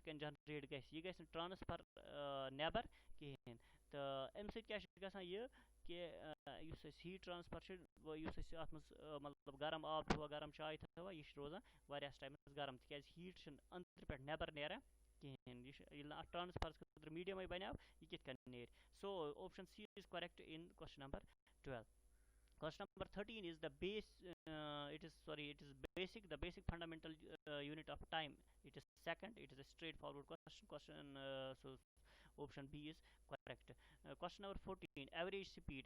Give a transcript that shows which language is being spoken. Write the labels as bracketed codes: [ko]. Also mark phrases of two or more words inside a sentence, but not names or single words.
[ks] کَنۍ جنریٹ گژھِ یہِ گژھِ نہٕ ٹرانسفر نٮ۪بر کِہیٖنۍ تہٕ اَمہِ سۭتۍ کیاہ چھُ گژھان یہِ کہِ یُس اَسہِ [en] heat transfer [ks] چھُ یُس أسۍ اَتھ منٛز مطلب گرم آب تھاوو گرم چاے تھاوو یہِ چھُ روزان واریاہس ٹایمَس گرم تِکیازِ ہیٖٹ چھُنہٕ أنٛدرٕ پٮ۪ٹھ نٮ۪بر نیران کِہیٖنۍ یہِ چھُ ییٚلہِ نہٕ اَتھ ٹرانسفر خٲطرٕ میٖڈیمٕے بَنیو یہِ کِتھ کٔنۍ نیرِ سو [en] option C is correct in question number 12. Question number 13 is the basic, the basic fundamental unit of time. It is second. It is a straightforward question. So option B is correct. Question number 14. Average speed.